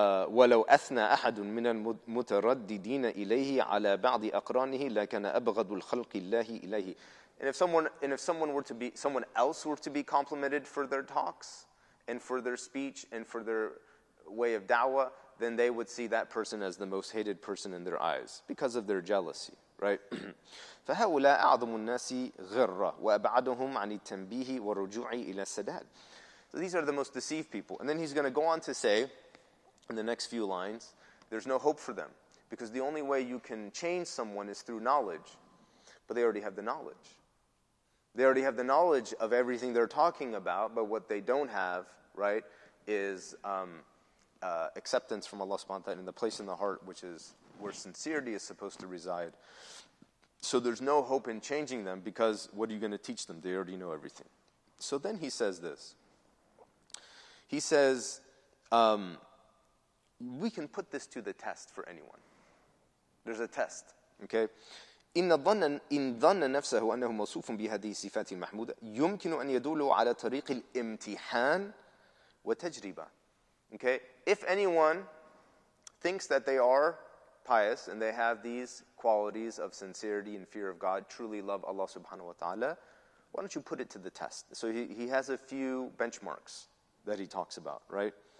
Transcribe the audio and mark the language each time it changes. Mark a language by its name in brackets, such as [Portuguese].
[Arabic] ولو أثنى أحد من المترددين إليه على بعض أقرانه لكان أبغض الخلق الله إليه. [English] And if someone else were to be complimented for their talks and for their speech and for their way of da'wah, then they would see that person as the most hated person in their eyes because of their jealousy, right? [Arabic] فهؤلاء أعظم الناس غرة وأبعدهم عن التنبيه والرجوع إلى السداد. [English] So these are the most deceived people. And then he's going to go on to say, in the next few lines, there's no hope for them. Because the only way you can change someone is through knowledge. But they already have the knowledge. They already have the knowledge of everything they're talking about, but what they don't have, right, is acceptance from Allah subhanahu wa ta'ala in the place in the heart, which is where sincerity is supposed to reside. So there's no hope in changing them, because what are you going to teach them? They already know everything. So then he says this. He says, we can put this to the test for anyone. There's a test, okay? [Arabic] إن ظن نفسه أنه موصوف بهذه الصفات المحمودة يمكن أن يدل على طريق الامتحان وتجربة. [English] Okay? If anyone thinks that they are pious and they have these qualities of sincerity and fear of God, truly love Allah subhanahu wa ta'ala, why don't you put it to the test? So he has a few benchmarks that he talks about, right?